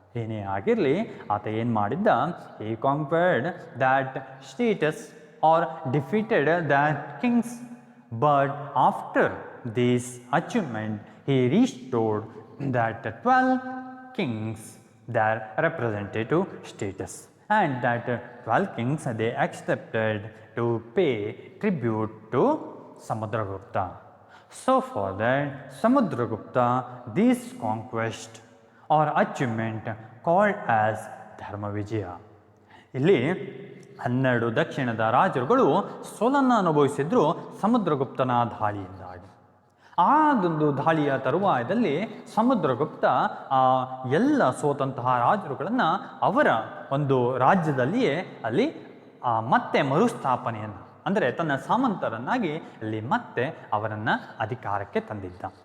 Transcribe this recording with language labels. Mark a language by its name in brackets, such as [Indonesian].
[Kannada] ಏನೇ ಆಗಿರಲಿ, ಆತ ಏನು ಮಾಡಿದ್ದ, ಈ [English] Conquered that status are defeated that kings, but after this achievement he restored that 12 kings their representative status, and that 12 kings they accepted to pay tribute to Samudragupta. So for that Samudragupta, this conquest or achievement called as Dharma Vijaya. [Kannada] ಇಲ್ಲಿ 12 ದಕ್ಷಿಣದ ರಾಜರುಗಳು ಸೋಲನ್ನು ಅನುಭವಿಸಿದ್ರು ಸಮುದ್ರಗುಪ್ತನ ದಾಳಿಯಿಂದಾಗಿ. ಆ ಒಂದು ದಾಳಿಯ ತರುವಾಯದಲ್ಲಿ ಸಮುದ್ರಗುಪ್ತ ಎಲ್ಲ ಸೋತಂತಹ ರಾಜರುಗಳನ್ನು ಅವರ ಒಂದು ರಾಜ್ಯದಲ್ಲಿಯೇ ಅಲ್ಲಿ ಮತ್ತೆ ಮರುಸ್ಥಾಪನೆಯನ್ನು, ಅಂದರೆ ತನ್ನ ಸಾಮಂತರನ್ನಾಗಿ ಅಲ್ಲಿ ಮತ್ತೆ ಅವರನ್ನು ಅಧಿಕಾರಕ್ಕೆ ತಂದಿದ್ದ.